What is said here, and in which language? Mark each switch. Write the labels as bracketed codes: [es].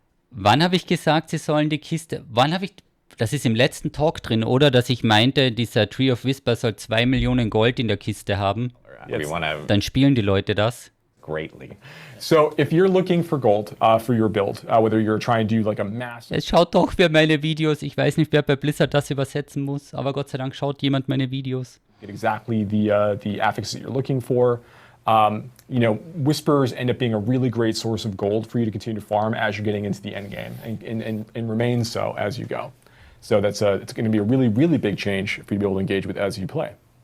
[de] Wann habe ich gesagt, sie sollen die Kiste... Das ist im letzten Talk drin, oder? Dass ich meinte, dieser Tree of Whisper soll 2 Millionen Gold in der Kiste haben. Dann spielen die Leute das. [en] Greatly. So if you're looking for gold for your build, whether you're trying to do like a mass... [de] Es schaut doch wer meine Videos. Ich weiß nicht, wer bei Blizzard das übersetzen muss, aber Gott sei Dank schaut jemand meine Videos. [en] Get exactly the efficacy you're looking for. Whispers end up being a really great source of gold for you to continue to farm as you're getting into the end game, and remain so as you go. So it's going to be a really, really big change for you to be able to engage with as you play.